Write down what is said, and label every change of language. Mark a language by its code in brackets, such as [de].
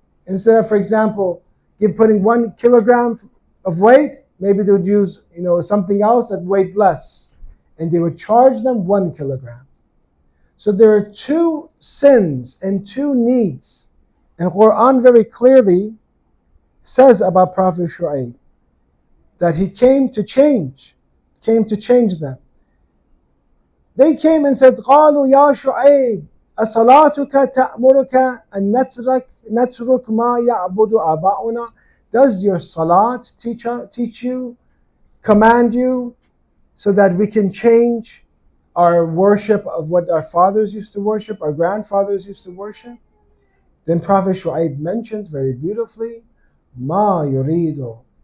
[en] Instead of, for example, putting 1 kilogram of weight, maybe they would use something else that weighed less, and they would charge them 1 kilogram. So there are two sins and two needs, and Quran very clearly says about Prophet Shu'aib that he came to change them. They came and said, [ar] قالوا يا شعيب أصلاتك تأمرك أن نترك ما يعبد آباؤنا. [en] Does your salat teach you, command you, so that we can change our worship of what our fathers used to worship, our grandfathers used to worship? Then Prophet Shu'aib mentions very beautifully, [ar] Ma yuridu.